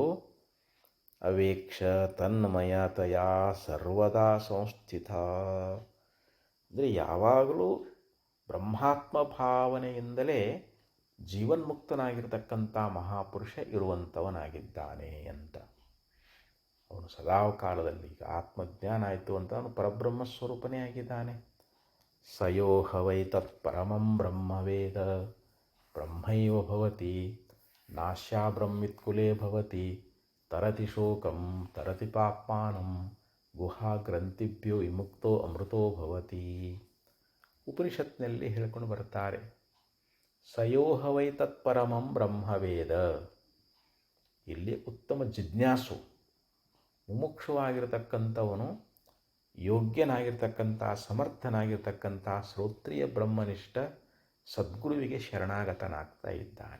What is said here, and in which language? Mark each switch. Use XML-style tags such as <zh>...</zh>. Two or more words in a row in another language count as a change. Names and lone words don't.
<kn>ಅವೇಕ್ಷ ತನ್ಮಯತೆಯ</kn> <sa>ಸರ್ವದಾ ಸಂಸ್ಥಿತ,</sa> <kn>ಅಂದರೆ ಯಾವಾಗಲೂ ಬ್ರಹ್ಮಾತ್ಮ ಭಾವನೆಯಿಂದಲೇ ಜೀವನ್ಮುಕ್ತನಾಗಿರ್ತಕ್ಕಂಥ ಮಹಾಪುರುಷ ಇರುವಂಥವನಾಗಿದ್ದಾನೆ ಅಂತ. ಅವನು ಸದಾ ಕಾಲದಲ್ಲಿ ಈಗ ಆತ್ಮಜ್ಞಾನ ಆಯಿತು ಅಂತ ಅವನು ಪರಬ್ರಹ್ಮ ಸ್ವರೂಪನೇ ಆಗಿದ್ದಾನೆ.</kn> <sa>ಸ ಯೋ ಹ ವೈ ತತ್ಪರಮಂ ಬ್ರಹ್ಮವೇದ ಬ್ರಹ್ಮೈವ ಭವತಿ ನಾಶ್ಯಾ ಬ್ರಹ್ಮಿತ್ಕುಲೇ ಭವತಿ ತರತಿ ಶೋಕಂ ತರತಿ ಪಾಪ್ಮಾನಂ ಗುಹಾಗ್ರಂಥಿಭ್ಯೋ ವಿಮುಕ್ತೋ ಅಮೃತೋ ಭವತಿ.</sa> <kn>ಉಪನಿಷತ್ನಲ್ಲಿ ಹೇಳಿಕೊಂಡು ಬರ್ತಾರೆ.</kn> <sa>ಸಯೋಹ ವೈ ತತ್ಪರಮಂ ಬ್ರಹ್ಮವೇದ.</sa> <kn>ಇಲ್ಲಿ ಉತ್ತಮ ಜಿಜ್ಞಾಸು ಮುಮುಕ್ಷುವಾಗಿರತಕ್ಕಂಥವನು, ಯೋಗ್ಯನಾಗಿರ್ತಕ್ಕಂಥ ಸಮರ್ಥನಾಗಿರ್ತಕ್ಕಂಥ ಶ್ರೋತ್ರಿಯ ಬ್ರಹ್ಮನಿಷ್ಠ ಸದ್ಗುರುವಿಗೆ ಶರಣಾಗತನಾಗ್ತಾ ಇದ್ದಾನೆ.</kn>